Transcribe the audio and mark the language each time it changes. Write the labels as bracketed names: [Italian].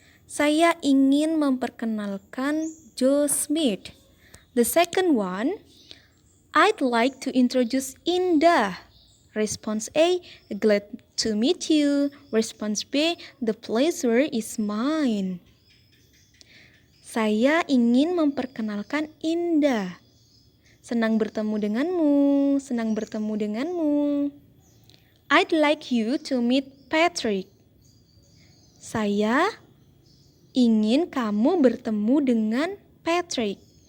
[Indonesian] Saya ingin memperkenalkan Joe Smith. [English] The second one, I'd like to introduce Indah. Response A, glad to meet you. Response B, the pleasure is mine. [Indonesian] Saya ingin memperkenalkan Indah. Senang bertemu denganmu, senang bertemu denganmu. [English] I'd like you to meet Patrick. [Indonesian] Saya ingin kamu bertemu dengan Patrick.